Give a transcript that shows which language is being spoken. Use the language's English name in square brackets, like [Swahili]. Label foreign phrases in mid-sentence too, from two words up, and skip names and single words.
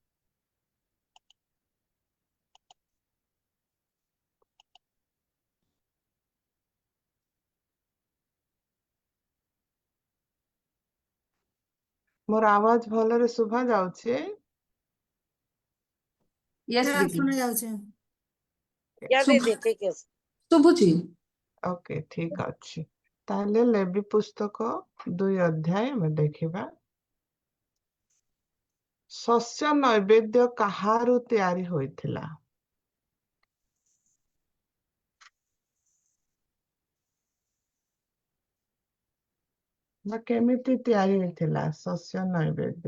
[Odia] ମୋର ଆୱାଜ ଭଲରେ ଶୁଭା ଯାଉଛି? ୟେସ୍ Yeah, ଦିଦି, ଶୁଣା ଯାଉଛି। [Hindi] या दीदी ठीक है। [Odia] ଶୁଭୁଛି। ଓକେ, ଠିକ ଅଛି। ତାହେଲେ ଲେବି ପୁସ୍ତକ 2 ଅଧ୍ୟାୟ ଆମେ ଦେଖିବା। ଶସ୍ୟ ନୈବେଦ୍ୟ କାହାରୁ ତିଆରି ହୋଇଥିଲା? ବା କେମିତି ତିଆରି ହୋଇଥିଲା ଶସ୍ୟ ନୈବେଦ୍ୟ?